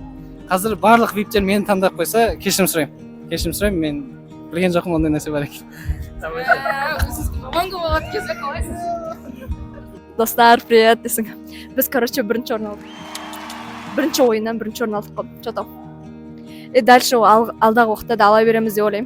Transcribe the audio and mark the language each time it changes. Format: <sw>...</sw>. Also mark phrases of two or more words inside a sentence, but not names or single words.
<kk>Қазір барлық VIPтер мені таңдап қойса, кешірім сұраймын. Кешірім сұраймын, мен білген жоқпын ондай нәрсе бар екен. Достар, привет десің. Біз, короче, бірінші орын алдық. Бірінші ойыннан бірінші орын алдық қой.</kk> <ru>Что там?</ru> <kk>Дальше алдағы уақытта да ала береміз деп ойлаймын.</kk>